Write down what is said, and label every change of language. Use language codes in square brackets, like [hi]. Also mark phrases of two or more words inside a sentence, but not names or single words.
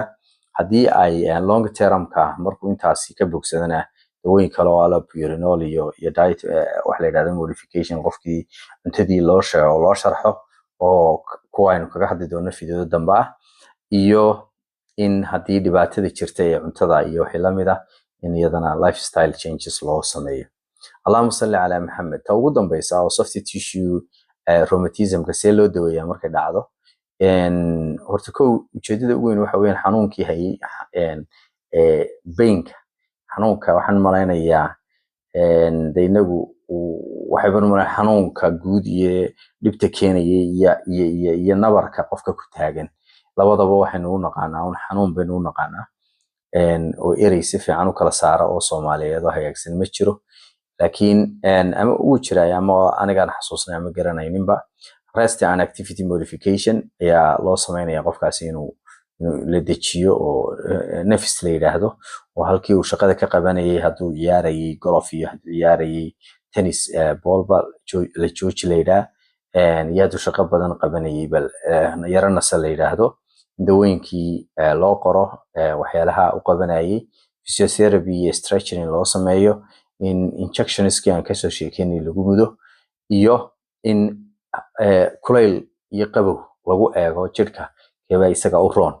[so] haddii ay long termka markuu intaasi ka bogsadana dawooyin kale oo allopurinol iyo diet wax la yidhahdo modification qofkii cuntadii loo sheego loo sharxo oo kuwa aynu kaga hadli doono fiidiyada dambe ah. iyo in haddii dhibaatada jirta ee cuntada iyo wixii lamid ah in iyadana [en] lifestyle changes [so] loo sameeyo. [ar] اللهم صل على محمد. [so] ta ugu dambeysa oo [en] soft tissue rheumatism-ka [so] see loo daweeyaa markay dhacdo. horta kow ujeedada ugu weyn waxa weeyaan xanuunkii hayay painka xanuunka waxaan malaynayaa de inagu waxayban malaynayaa xanuunka guud iyo dhibta keenaya iyo nabarka qofka ku taagan labadaba waxaynu u naqaanaa un xanuun baynu u naqaanaa. oo erey si fiican u kala saara oo Soomaaliyeed oo hagaagsan ma jiro. laakiin ama uu jiray ama anigaan xasuusnay ama garanayninba [en] rest and activity modification [so] ayaa loo sameynaya qofkaasi inuu la dejiyo oo nafis la yiraahdo oo halkii uu shaqada ka qabanayay hadduu ciyaarayay golf iyo hadduu ciyaarayay tennis ballba la jooji la yiraahdo yaadu shaqo badan qabanayay bal yarana sa la yiraahdo dawooyinkii loo qoro waxyaalaha u qabanayay physiotherapy iyo stretching loo sameeyo in injectionski aan kasoo sheekeynay lagu mudo iyo in kulayl iyo qabow lagu eego jirka keebaa isaga u roon.